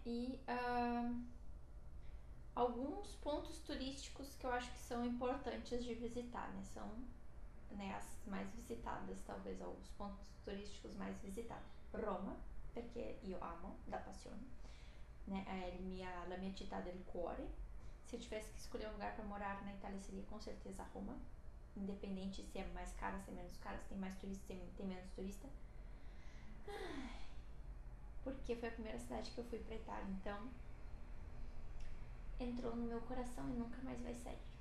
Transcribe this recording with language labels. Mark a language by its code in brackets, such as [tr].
[pt] E alguns pontos turísticos que eu acho que são importantes de visitar, né? São as mais visitadas, talvez, os pontos turísticos mais visitados. [it] Roma, perché io amo, da passione, né? È la mia città del cuore. [pt] Se eu tivesse que escolher um lugar para morar na Itália, seria com certeza Roma. Independente se é mais cara, se é menos cara, se tem mais turista, se tem menos turista. Porque foi a primeira cidade que eu fui pra Itália, então entrou no meu coração e nunca mais vai sair.